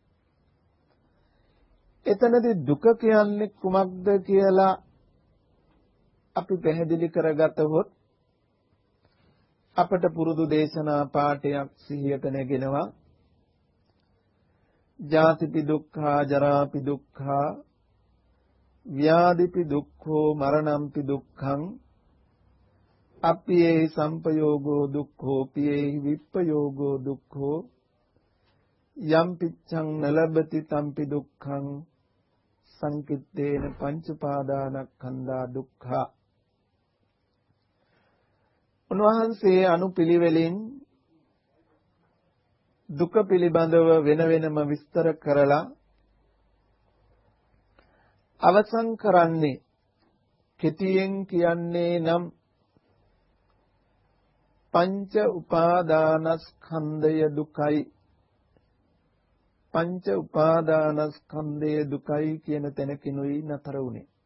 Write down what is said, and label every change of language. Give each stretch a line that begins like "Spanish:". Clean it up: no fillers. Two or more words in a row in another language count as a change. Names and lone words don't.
Sinhala: එතනදී දුක කියන්නේ කුමක්ද කියලා අපි පැහැදිලි කරගතහොත් අපට පුරුදු දේශනා පාඨයක් සිහියට නැගෙනවා.
Pali: ජාතිපි දුක්ඛා, ජරාපි දුක්ඛා, ව්‍යාධිපි දුක්ඛෝ, මරණම්පි දුක්ඛං, අප්පියේ සම්පයෝගෝ දුක්ඛෝ, පියේ විප්පයෝගෝ දුක්ඛෝ, යම් පිච්ඡං නලබති තම්පි දුක්ඛං, සංකිට්ඨේන පංච උපාදානස්කන්ධා දුක්ඛා.
Sinhala: උන්වහන්සේ අනුපිළිවෙලින් දුක පිළිබඳව වෙන වෙනම විස්තර කරලා අවසන් කරන්නේ කෙටියෙන් කියන්නේ නම් පංච උපාදානස්කන්ධය දුකයි, පංච උපාදානස්කන්ධය දුකයි කියන තැනකිනුයි නතර වුණේ.